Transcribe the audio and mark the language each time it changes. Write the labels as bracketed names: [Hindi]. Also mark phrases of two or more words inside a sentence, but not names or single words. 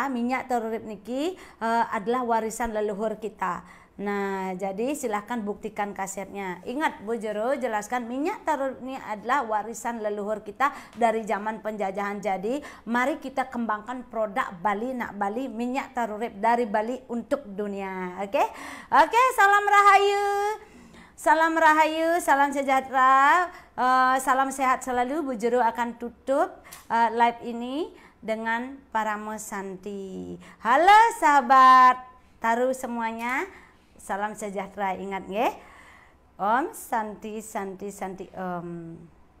[Indonesian] Minyak tarurip niki adalah warisan leluhur kita. Nah, jadi silahkan buktikan kasetnya. Ingat Bu Jero jelaskan minyak tarurip ini adalah warisan leluhur kita dari zaman penjajahan. Jadi mari kita kembangkan produk Bali Nak Bali, minyak tarurip dari Bali untuk dunia. Oke, salam rahayu. Salam rahayu, salam sejahtera, salam sehat selalu. Bu Jero akan tutup live ini dengan [Sanskrit] Paramo Santi. [Indonesian] Halo sahabat taru semuanya. Salam sejahtera, ingat nggih. [Sanskrit] Om Santi Santi Santi Om.